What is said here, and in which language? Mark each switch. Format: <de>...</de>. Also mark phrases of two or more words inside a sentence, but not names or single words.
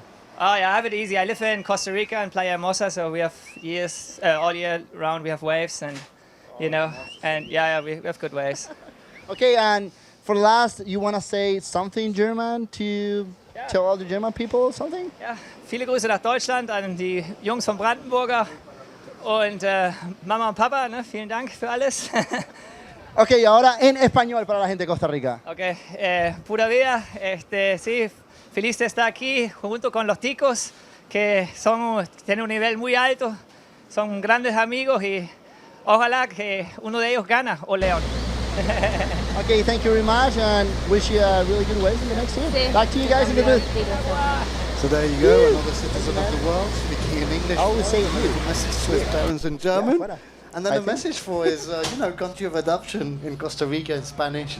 <en>Oh, yeah, I have it easy. I live in Costa Rica and Playa Hermosa, so we have all year round we have waves and and we have good waves. Okay, and for last, you want to say something in German to tell all the German people something?</en> <de>Ja, viele Grüße nach Deutschland an die Jungs von Brandenburger und Mama und Papa, vielen Dank für alles.</de> <es>Ok, ahora en español para la gente de Costa Rica. Ok, pura vida, sí, feliz de estar aquí junto con los ticos que tienen un nivel muy alto, son grandes amigos y ojalá que uno de ellos gana o León.</es> <en>Okay, thank you very much and wish you a really good wave in the next year.</en> <es>Sí.</es> <en>Back to you guys in the booth. So there you go, another citizen of the world speaking in English. I always say you. Message to his parents in German. And then the message for his, country of adoption in Costa Rica in Spanish.</en>